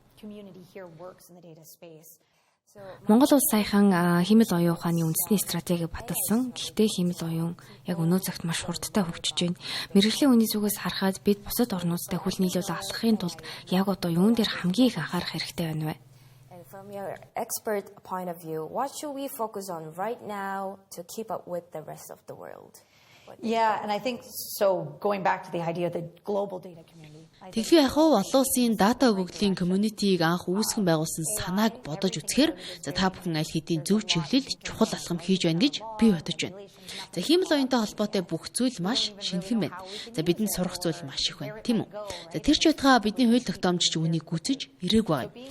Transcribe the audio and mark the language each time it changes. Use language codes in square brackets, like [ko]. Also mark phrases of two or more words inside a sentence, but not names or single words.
[mn] Монгол улс саяхан хэмэл оюун ухааны үндэсний стратегийг баталсан. Гэхдээ хэмэл оюун яг өнөө цагт маш хурдтай хөгжиж байна. Мэргэжлийн үнийн зүгээс харахад бид бусад орнуудтай хөл нийлүүлээ алхахын тулд яг одоо юун дээр хамгийн их анхаарах хэрэгтэй байна вэ? [en] From your expert point of view, what should we focus on right now to keep up with the rest of the world? Yeah, and I think so. Going back to the idea of the global data community. [mn] Тэгэхээр яг олон улсын дата өгөгдлийн комьюнитиг анх үүсгэн байгуулсан санааг бодож үзэхээр за та бүхэн аль хэдийн зөв чиглэл чухал алхам хийж байна гэж би бодож байна. За хэмэл оюунтай холбоотой бүх зүйл маш шинэхэн байна. За бидэнд сурах зүйл маш их байна, тийм үү? За тэр ч байтугай бидний хууль тогтоомжч үнийг гүйцэж ирээг байгаа юм.